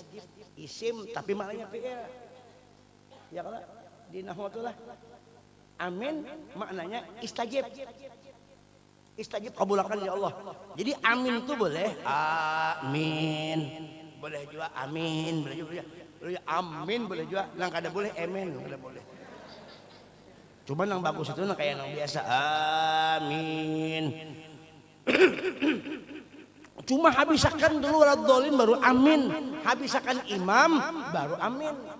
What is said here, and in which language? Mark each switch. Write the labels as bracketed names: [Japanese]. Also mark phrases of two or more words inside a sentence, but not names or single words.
[Indonesian] Isim tapi maknanya fi'il. Ya kan? Di nahwatullah. Amin maknanya istajib. Istajib kabulkan ya Allah. Jadi amin itu boleh amin. Boleh juga amin, boleh juga amin, [Banjar] boleh juga nang kada boleh amin, kada boleh. [Indonesian] Cuma yang bagus itu kayak yang biasa amin. [Banjar] Cuma habisakan dulu waladhdallin baru amin. Habisakan imam baru amin.